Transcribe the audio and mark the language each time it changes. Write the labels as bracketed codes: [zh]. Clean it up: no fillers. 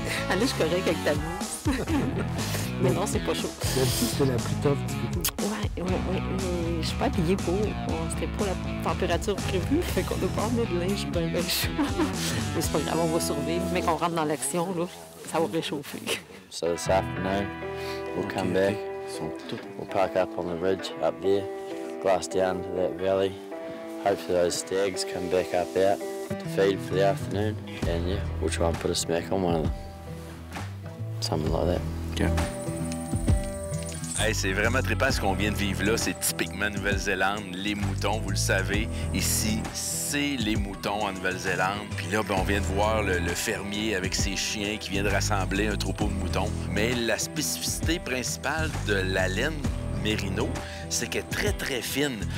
[fr] Ah là, je suis correcte avec ta boue. Mais non, c'est pas chaud. D'habitude, c'est la plus tough du coup. Ouais. Je suis pas habillée pour. C'était pas la température prévue. Fait qu'on doit pas emmener de linge bien chaud. Mais c'est pas grave, on va survivre. Mais qu'on rentre dans l'action, là, ça va réchauffer. [en] So this afternoon, we'll come back. We'll park up on the ridge up there, glass down to that valley. Hopefully those stags come back up out to feed for the afternoon. And yeah, we'll try and put a smack on one of them. Something like that. Okay. [fr] Hey, c'est vraiment trippant ce qu'on vient de vivre là. C'est typiquement Nouvelle-Zélande, les moutons, vous le savez. Ici, c'est les moutons en Nouvelle-Zélande. Puis là, on vient de voir le fermier avec ses chiens qui vient de rassembler un troupeau de moutons. Mais la spécificité principale de la laine mérino, c'est qu'elle est très, très fine.